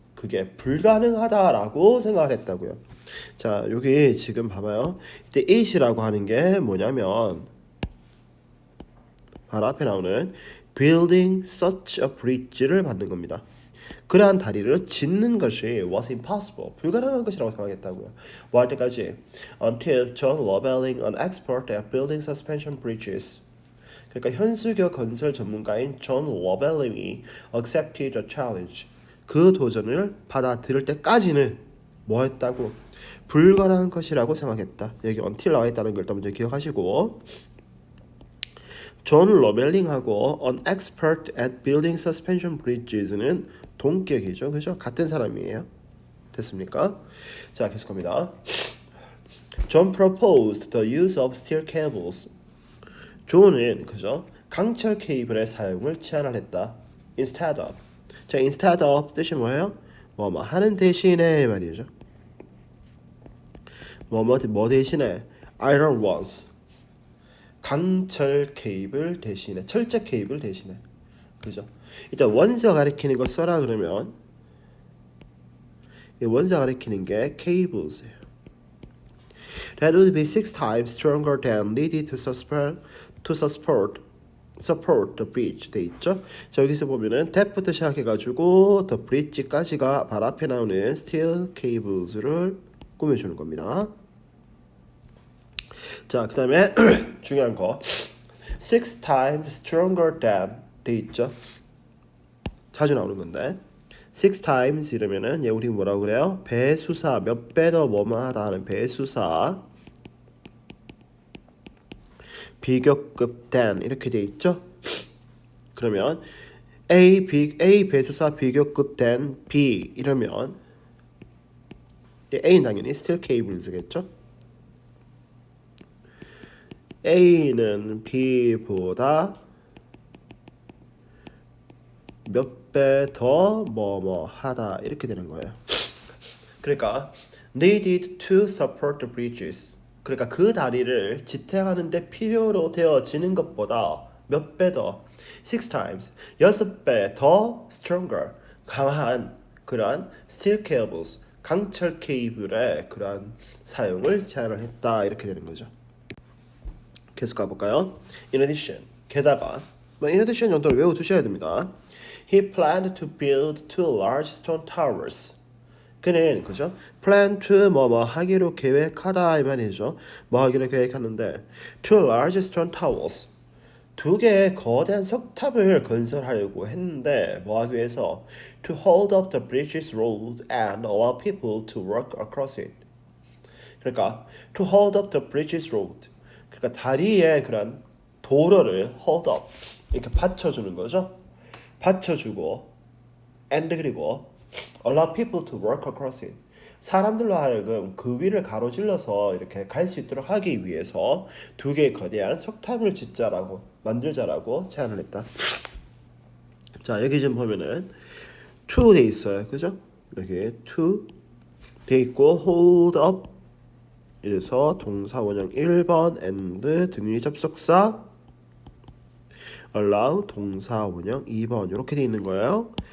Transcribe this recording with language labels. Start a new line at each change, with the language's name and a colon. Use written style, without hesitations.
Korean: 그게 불가능하다라고 생각을 했다고요. 자, 여기 지금 봐봐요. 이때 it이라고 하는 게 뭐냐면 바로 앞에 나오는 building such a bridge를 받는 겁니다. 그러한 다리를 짓는 것이 was impossible. 불가능한 것이라고 생각했다고요. 뭐 할 때까지?
English: Until John Lovelling, an expert at building suspension bridges.
Korean: 그러니까 현수교 건설 전문가인 존 로벨링이
English: accepted the challenge.
Korean: 그 도전을 받아들일 때까지는 뭐 했다고? 불가능한 것이라고 생각했다. 여기 until 나와 있다는 걸 먼저 기억하시고 존 로벨링하고
English: an expert at building suspension bridges
Korean: 는 동격이죠. 그죠? 같은 사람이에요. 됐습니까? 자, 계속합니다.
English: John proposed the use of steel cables.
Korean: 존은 그죠? 강철 케이블의 사용을 제안을 했다. Instead of. 자, instead of 뜻이 뭐예요? 뭐 하는 대신에 말이죠. 뭐 대신에 iron ones. 강철 케이블 대신에 철제 케이블 대신에. 그죠? 일단 원서 가리키는 거 써라 그러면 이 원서 가리키는 게 cables예요.
English: That would be 6 times stronger than needed to support the bridge
Korean: 돼 있죠. 자, 여기서 보면은 that부터 시작해가지고 the bridge까지가 바로 앞에 나오는 steel cables를 꾸며주는 겁니다. 자, 그 다음에 중요한 거 6 times stronger than 돼 있죠. 자주 나오는 건데 6 times 이러면은 우리 뭐라고 그래요? 배수사 몇 배 더 뭐뭐하다 하는 배수사 비교급 than 이렇게 돼 있죠. 그러면 A 배수사 비교급 than B 이러면 A는 당연히 steel cables겠죠. A는 B보다 몇 배 더 뭐뭐하다 이렇게 되는 거예요. 그러니까
English: needed to support the bridges.
Korean: 그러니까 그 다리를 지탱하는데 필요로 되어지는 것보다 몇 배 더, 6 times, 6배 더 stronger, 강한 그러한 steel cables, 강철 케이블의 그러한 사용을 제안을 했다 이렇게 되는 거죠. 계속 가볼까요? In addition, 게다가 in addition 정도를 외워두셔야 됩니다.
English: He planned to build 2 large stone towers.
Korean: 그는 그죠? plan to 뭐뭐 하기로 계획하다 이 말이죠. 뭐 하기로 계획하는데 2 large stone towers. 두 개의 거대한 석탑을 건설하려고 했는데 뭐 하기 위해서
English: to hold up the bridge's road and allow people to walk across it.
Korean: 그러니까
English: to hold up the bridge's road.
Korean: 그러니까 다리의 그런 도로를 hold up 이렇게 받쳐주는 거죠. 받쳐주고
English: and
Korean: 그리고
English: allow people to walk across it.
Korean: 사람들로 하여금 그 위를 가로질러서 이렇게 갈 수 있도록 하기 위해서 두 개의 거대한 석탑을 짓자라고 만들자라고 제안을 했다. 자 여기 지금 보면은 to 돼 있어요, 그죠? 여기 to 돼 있고 hold up 이래서 동사 원형 1번 and 등위 접속사 allow 동사 원형 2번 이렇게 돼 있는 거예요.